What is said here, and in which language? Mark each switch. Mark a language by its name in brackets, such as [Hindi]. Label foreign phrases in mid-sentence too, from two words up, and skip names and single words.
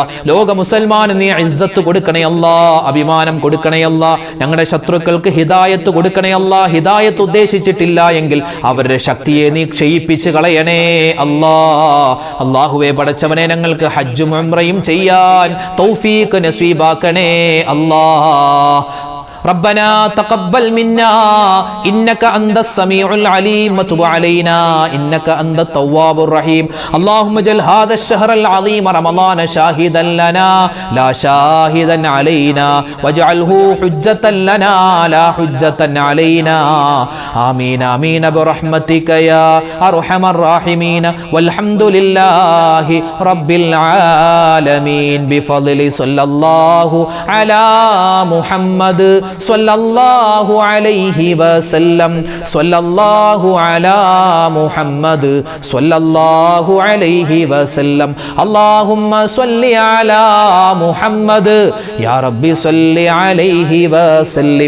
[Malayalam] ലോക മുസൽമാന് നീ ഇസ്സത്ത് കൊടുക്കണേ അല്ലാ, അഭിമാനം കൊടുക്കണേ അല്ലാ. ഞങ്ങളുടെ ശത്രുക്കൾക്ക് ഹിദായത്ത് കൊടുക്കണേ അല്ലാ. ഹിദായത്ത് ഉദ്ദേശിച്ചിട്ടില്ല എങ്കിൽ അവരുടെ ശക്തിയെ നീ ക്ഷയിപ്പിച്ച് കളയണേ അല്ലാ. അല്ലാഹുവേ, പടച്ചവനെ, ഞങ്ങൾക്ക് ഹജ്ജും ഉംറയും ചെയ്യാൻ തൗഫീക്ക് നസീബാക്കണേ അല്ലാ. [Arabic] ربنا تقبل منا إنك أنت السميع العليم وتب علينا إنك أنت التواب الرحيم. اللهم اجعل هذا الشهر العظيم رمضان شاهدا لنا لا شاهدا علينا واجعله حجة لنا لا حجة علينا. آمين آمين برحمتك يا أرحم الراحمين والحمد لله رب العالمين بفضل صلى الله على محمد صلى الله عليه وسلم. صلى الله على محمد صلى الله عليه وسلم. اللهم صل على محمد يا ربي صل عليه وسلم.